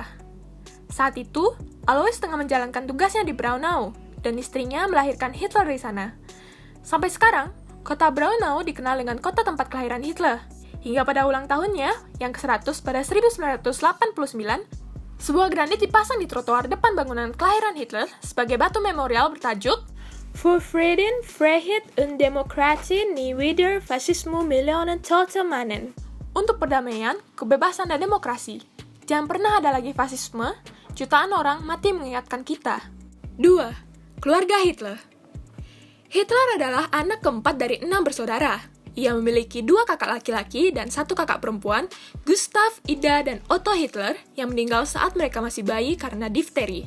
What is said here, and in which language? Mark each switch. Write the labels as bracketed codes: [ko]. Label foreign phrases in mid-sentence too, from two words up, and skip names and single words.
[id] Saat itu, Alois tengah menjalankan tugasnya di Braunau, dan istrinya melahirkan Hitler di sana. Sampai sekarang, kota Braunau dikenal dengan kota tempat kelahiran Hitler. Hingga pada ulang tahunnya, yang ke-100 pada 1989, sebuah granit dipasang di trotoar depan bangunan kelahiran Hitler sebagai batu memorial bertajuk [de] Für Frieden, Freiheit und Demokratie nie wieder Faschismus Millionen Tote Mannen. [id] Untuk perdamaian, kebebasan dan demokrasi. Jangan pernah ada lagi fasisme, jutaan orang mati mengingatkan kita. 2. Keluarga Hitler. Hitler adalah anak keempat dari 6 bersaudara. Ia memiliki 2 kakak laki-laki dan 1 kakak perempuan, Gustav, Ida, dan Otto Hitler, yang meninggal saat mereka masih bayi karena difteri.